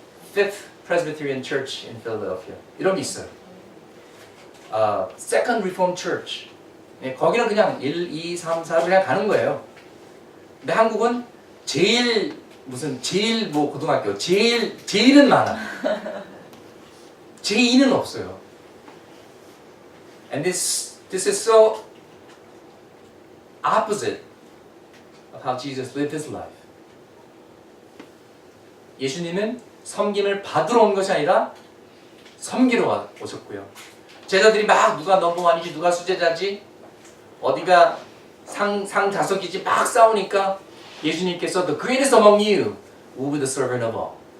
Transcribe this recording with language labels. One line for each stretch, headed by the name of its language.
English: Fifth Presbyterian Church in Philadelphia.
Korean: 이런 게 있어요.
English: Second Reformed Church.
Korean: 네, 거기는 그냥 1, 2, 3, 4로 그냥 가는 거예요. 근데 한국은 제일 뭐 고등학교 제일은 많아. 제2는 없어요.
English: And this is so opposite of how Jesus lived his life.
Korean: 예수님은 섬김을 받으러 온 것이 아니라 섬기러 오셨고요. 제자들이 막 누가 넘버원이지 누가 수제자지 어디가 상자석이지 막 싸우니까 예수님께서
English: The greatest among you will be the servant of all.